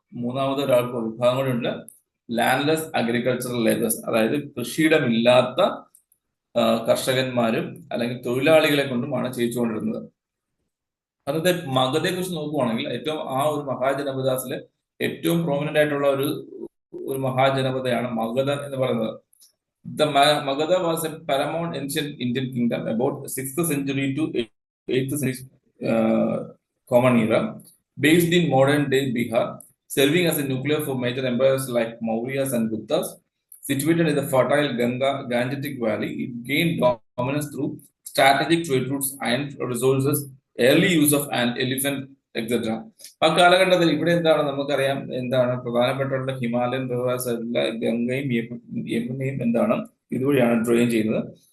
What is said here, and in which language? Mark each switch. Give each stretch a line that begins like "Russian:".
Malayalam: മൂന്നാമത് ഒരാൾക്ക് വിഭാഗം കൂടെ ഉണ്ട്, ലാൻഡ്ലെസ് അഗ്രികൾച്ചറൽ ലേബേഴ്സ്, അതായത് കൃഷിയിടമില്ലാത്ത കർഷകന്മാരും അല്ലെങ്കിൽ തൊഴിലാളികളെ കൊണ്ടുമാണ് ചെയ്യിച്ചുകൊണ്ടിരുന്നത്. അന്നത്തെ മഗധയെ കുറിച്ച് നോക്കുവാണെങ്കിൽ ഏറ്റവും ആ ഒരു മഹാജനപദാസിലെ ഏറ്റവും പ്രോമിനന്റ് ആയിട്ടുള്ള ഒരു മഹാജനപദയാണ് മഗധ എന്ന് പറയുന്നത്.
English: The Magadha was a paramount ancient Indian kingdom about 6th century to 8th century Common Era, based in modern day Bihar, serving as a nucleus for major empires like Mauryas and Guptas. Situated in the fertile Gangetic Valley, it gained dominance through strategic trade routes, iron resources, early use of an elephant, etc.
Malayalam: ആ കാലഘട്ടത്തിൽ ഇവിടെ എന്താണ് നമുക്കറിയാം, എന്താണ് പ്രധാനപ്പെട്ടുള്ള Himalayan reverse ആയിട്ടുള്ള ഗംഗയും യമുനയും എന്താണ് ഇതുവഴിയാണ് drain ചെയ്യുന്നത്.